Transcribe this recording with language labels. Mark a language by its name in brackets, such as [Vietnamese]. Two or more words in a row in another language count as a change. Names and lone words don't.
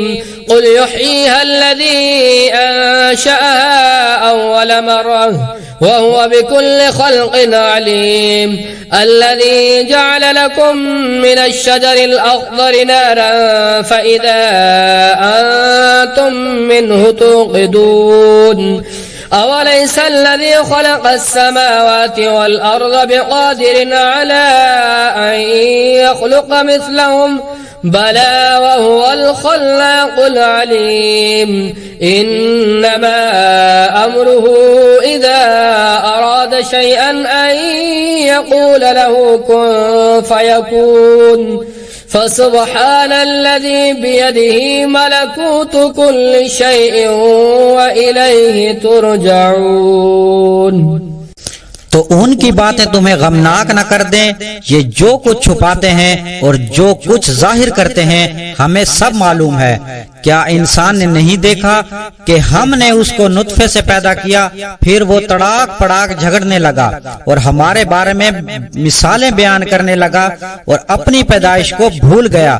[Arabic] قل يحييها الذي أنشأها أول مرة وهو بكل خلق عليم الذي جعل لكم من الشجر الأخضر نارا فإذا أنتم منه توقدون أوليس الذي خلق السماوات والأرض بقادر على أن يخلق مثلهم بلى وهو الخلاق العليم إنما أمره إذا أراد شيئا أن يقول له كن فيكون فسبحان الذي بيده ملكوت كل شيء وإليه ترجعون. [Urdu] تو ان کی باتیں تمہیں غمناک نہ کر دیں. یہ جو کچھ چھپاتے ہیں اور جو کچھ ظاہر کرتے ہیں ہمیں سب معلوم ہے. کیا انسان نے نہیں دیکھا کہ ہم نے اس کو نطفے سے پیدا کیا، پھر وہ تڑاک پڑاک جھگڑنے لگا اور ہمارے بارے میں مثالیں بیان کرنے لگا اور اپنی پیدائش کو بھول گیا.